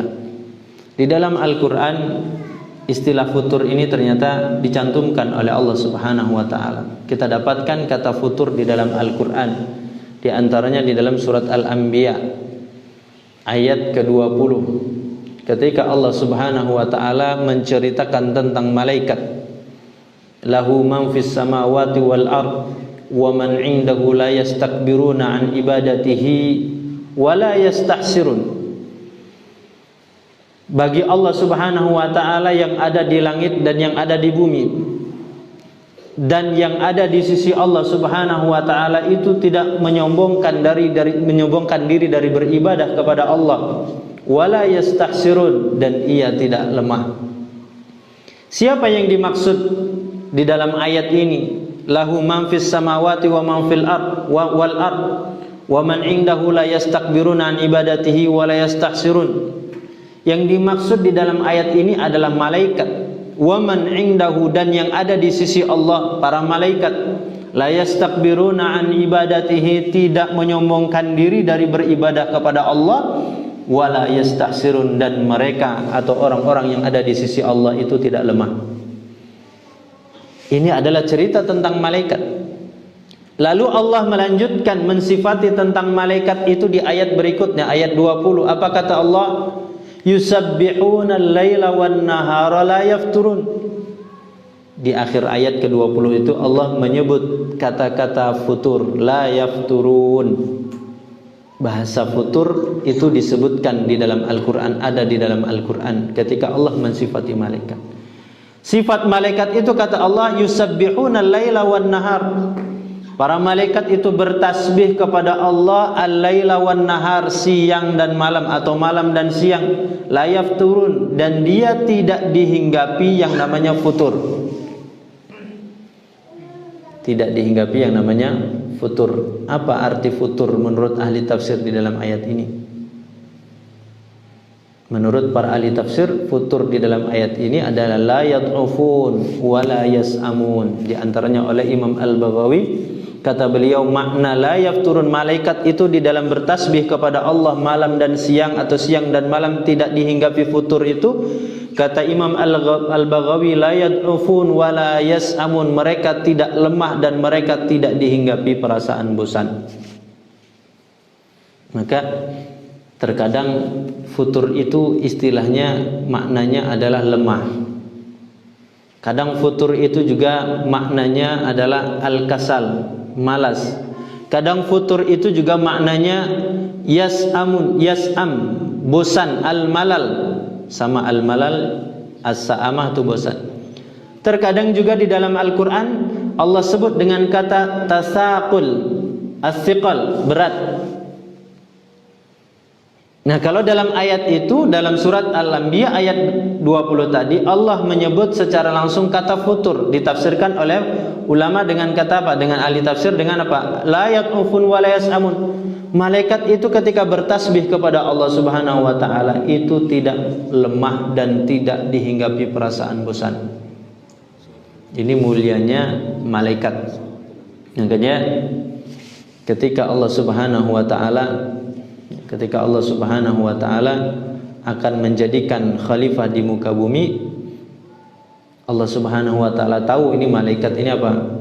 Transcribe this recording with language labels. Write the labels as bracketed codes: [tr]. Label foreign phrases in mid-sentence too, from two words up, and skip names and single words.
[id] Di dalam Al-Quran, istilah futur ini ternyata dicantumkan oleh Allah [ar] سبحانه وتعالى. [id] Kita dapatkan kata futur di dalam Al-Quran. Di antaranya di dalam surat Al-Anbiya ayat ke-20, ketika Allah [ar] سبحانه وتعالى [id] menceritakan tentang malaikat. [ar] له من في السماوات والأرض ومن عنده لا يستكبرون عن عبادته ولا يستحسرون. [id] Bagi Allah [ar] سبحانه وتعالى [id] yang ada di langit dan yang ada di bumi, dan yang ada di sisi Allah [ar] سبحانه وتعالى [id] itu tidak menyombongkan diri dari beribadah kepada Allah. [ar] ولا يستحسرون, [id] dan ia tidak lemah. Siapa yang dimaksud di dalam ayat ini? [ar] له من في السماوات ومن في الأرض والأرض ومن عنده لا يستكبرون عن عبادته ولا يستحسرون. [id] Yang dimaksud di dalam ayat ini adalah malaikat. [ar] ومن عنده, [id] dan yang ada di sisi Allah, para malaikat. [ar] لا يستكبرون عن عبادته, [id] tidak menyombongkan diri dari beribadah kepada Allah. [ar] ولا يستحسرون, [id] dan mereka atau orang-orang yang ada di sisi Allah itu tidak lemah. Ini adalah cerita tentang malaikat. Lalu Allah melanjutkan mensifati tentang malaikat itu di ayat berikutnya, ayat 20. Apa kata Allah? [ar] يسبحون الليل والنهار لا يفترون. [id] Di akhir ayat ke-20 itu Allah menyebut kata-kata futur, [ar] لا يفترون. [id] Bahasa futur itu disebutkan di dalam Al-Quran, ada di dalam Al-Quran ketika Allah mensifati malaikat. Sifat malaikat itu kata Allah, [ar] يسبحون الليل والنهار. [id] Para malaikat itu bertasbih kepada Allah [ar] الليل والنهار, [id] siang dan malam atau malam dan siang. [ar] لا يفترون, [id] dan dia tidak dihinggapi yang namanya futur. Tidak dihinggapi yang namanya futur. Apa arti futur menurut ahli tafsir di dalam ayat ini? Menurut para ahli tafsir, futur di dalam ayat ini adalah [ar] لا يضعفون ولا يسأمون. [id] Di antaranya oleh Imam Al-Baghawi, kata beliau, makna [ar] لا يفترون, [id] malaikat itu di dalam bertasbih kepada Allah malam dan siang atau siang dan malam tidak dihinggapi futur itu. Kata Imam Al-Baghawi, [ar] لا يضعفون ولا يسأمون, [id] mereka tidak lemah dan mereka tidak dihinggapi perasaan bosan. Maka terkadang futur itu istilahnya maknanya adalah lemah. Kadang futur itu juga maknanya adalah al-kasal, malas. Kadang futur itu juga maknanya [ar] يسأمون، يسأم, [id] bosan, al-malal. Sama [ar] الملل، السآمة [id] itu bosan. Terkadang juga di dalam Al-Quran Allah sebut dengan kata [ar] تثاقل، الثقل, [id] berat. Nah, kalau dalam ayat itu, dalam surat Al-Anbiya ayat 20 tadi, Allah menyebut secara langsung kata futur, ditafsirkan oleh ulama dengan kata apa? Dengan ahli tafsir dengan apa? [ar] لا يقفون ولا يسأمون. [id] Malaikat itu ketika bertasbih kepada Allah [ar] سبحانه وتعالى [id] itu tidak lemah dan tidak dihinggapi perasaan bosan. Ini mulianya malaikat. Makanya ketika Allah [ar] سبحانه وتعالى [id] akan menjadikan khalifah di muka bumi, Allah [ar] سبحانه وتعالى [id] tahu ini malaikat ini apa?